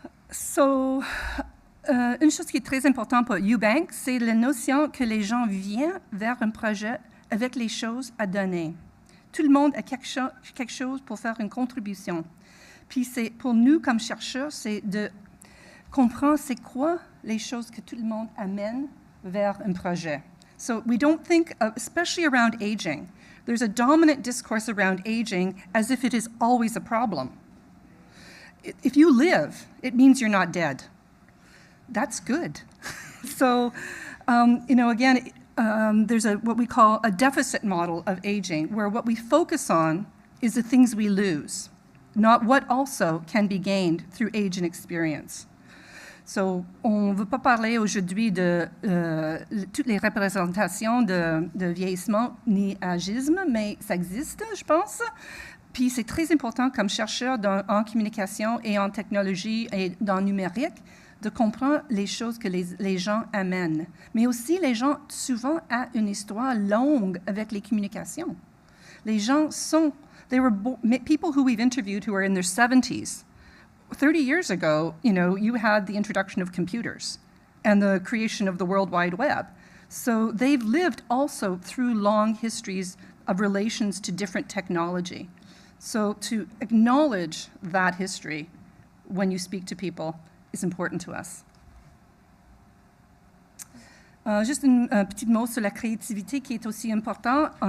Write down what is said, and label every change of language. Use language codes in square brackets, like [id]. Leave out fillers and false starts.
[fr] So, une chose qui est très importante pour Eubanks, c'est la notion que les gens viennent vers un projet avec les choses à donner. Tout le monde a quelque chose pour faire une contribution. Puis c'est pour nous, comme chercheurs, c'est de comprendre c'est quoi les choses que tout le monde amène vers un projet. [en] So we don't think, especially around aging, there's a dominant discourse around aging as if it is always a problem. If you live, it means you're not dead. That's good. So, again, there's what we call a deficit model of aging, where what we focus on is the things we lose, not what also can be gained through age and experience. [fr] So, on ne veut pas parler aujourd'hui de toutes les représentations de vieillissement ni agisme, mais ça existe, je pense. Puis c'est très important comme chercheur en communication et en technologie et dans le numérique de comprendre les choses que les gens amènent. Mais aussi, les gens souvent ont une histoire longue avec les communications. Les gens sont... [en] people who we've interviewed who are in their 70s, 30 years ago, you had the introduction of computers and the creation of the World Wide Web. So they've lived also through long histories of relations to different technology. So to acknowledge that history when you speak to people is important to us. [fr] Juste un petit mot sur la créativité qui est aussi important.